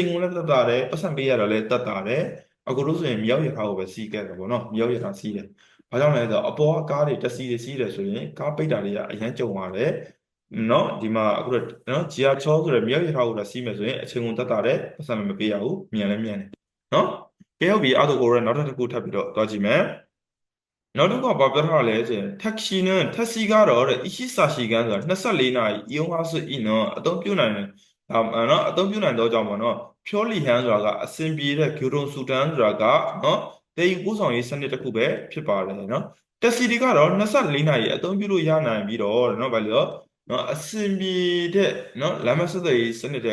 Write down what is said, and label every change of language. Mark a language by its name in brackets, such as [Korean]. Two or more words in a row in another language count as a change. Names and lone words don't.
[Burmese] ကုန်လည်းတက်တာတယ်ပတ်စံပေးရတာလည်းတက်တာတယ်အခုလို့ဆိုရင်မြောက်ရထားကိုပဲစီးခဲ့တယ်ပေါ့နော်မြောက်ရထားစီးတယ်ဘာကြောင့်လဲဆိုတော့အပေါ်ကကားတွေတက်စီးတယ်ဆိုရင်ကားပိတ်တာတွေကအရင်ကြုံရတယ်နော်ဒီမှာအခုတော့နော်ဂျီယာချောဆိုတဲ့မြောက်ရထားကိုတော့စီးမယ်ဆိုရင်အချိန်ကုန်တက်တာတယ်ပတ်စံမပေးရဘူးမြန်လည်းမြန်တယ်နော်ကဲဟုတ်ပြီအဲ့ဒါကိုလည်းနောက်တစ်ခုထပ်ပြီးတော့သွားကြည့်မယ်နောက်တစ်ခုကဘာပြောထားလဲဆိုရင် 택시ကတော့တဲ့24시간ဆိုတာ24နာရီ [Korean] 이용할 수 있는 [Burmese] အသုံးပြုနိုင်တယ်နော်အသုံးပြုနိုင်တော့ကြောင့်ပေါ့နော်ဖြောလီဟန်ဆိုတာကအစင်ပြေတဲ့ဂူရုံဆူတန်ဆိုတာကနော်တည်ယူပို့ဆောင်ရေးစနစ်တစ်ခုပဲဖြစ်ပါတယ်နော်택시တွေကတော့24နာရီအသုံးပြုလို့ရနိုင်ပြီးတော့နော်ဘာလို့နော်အစင်ပြေတဲ့နော်လမ်းမဆက်သွယ်ရေးစနစ်